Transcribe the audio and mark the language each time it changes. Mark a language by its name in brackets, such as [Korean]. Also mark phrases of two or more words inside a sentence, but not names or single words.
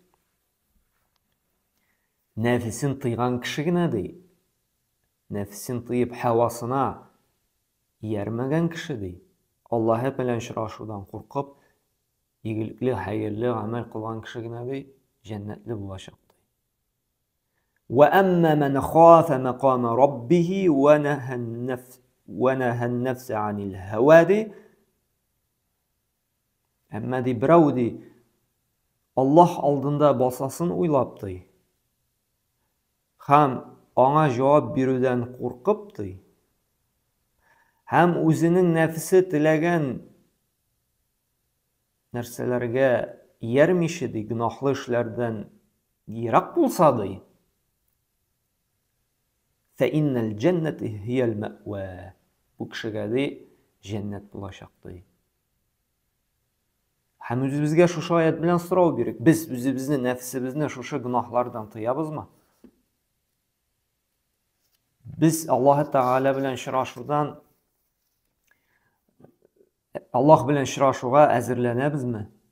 [Tatar] Нәфсен тыйган кеше генә ди. Нәфсен тыйып һавасына иярмәгән кеше ди. Аллаһы белән очрашудан куркып, игелекле, хәерле гамәл кылган кеше генә ди, җәннәтле булачак. [Arabic] وَأَمَّا مَنْ خَافَ مَقَامَ رَبِّهِ وَنَهَى النَّفْسَ عَنِ الْهَوَى. [Tatar] Әмма ди берәү ди Аллаһ алдында басасын уйлап ди. Һәм аңа җавап бирүдән куркып ди. Һәм үзенең нәфсе теләгән нәрсәләргә иярмичә ди, гөнаһлы эшләрдән ерак булса ди. [Arabic] فَإِنَّ الْجَنَّةَ هِيَ الْمَأْوَى. [Tatar] Бу кешегә ди җәннәт булачак ди. Һәм үзебезгә шушы аят белән сорау бирик. Без үзебезне, нәфсебезне шушы гөнаһлардан тыябызмы? Без Аллаһы Тәгалә белән очрашудан, Аллаһ белән очрашуга әзерләнәбезме?